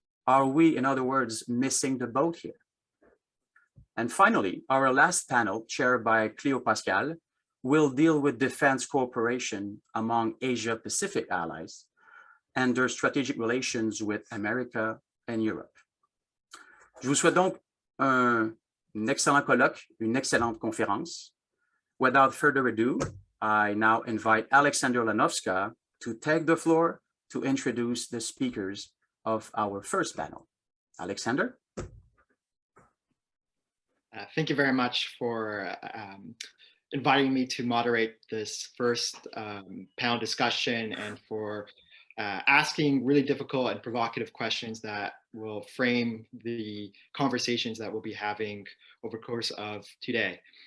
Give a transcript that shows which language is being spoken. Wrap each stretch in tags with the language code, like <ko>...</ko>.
<en>Are we, in other words, missing the boat here? And finally, our last panel, chaired by Cleo Pascal, will deal with defense cooperation among Asia-Pacific allies and their strategic relations with America and Europe.</en> <fr>Je vous souhaite donc un excellent colloque, une excellente conférence.</fr> <en>Without further ado, I now invite Alexander Lanoszka to take the floor to introduce the speakers of our first panel. Alexander? Thank you very much for inviting me to moderate this first panel discussion and for asking really difficult and provocative questions that will frame the conversations that we'll be having over the course of today.</en>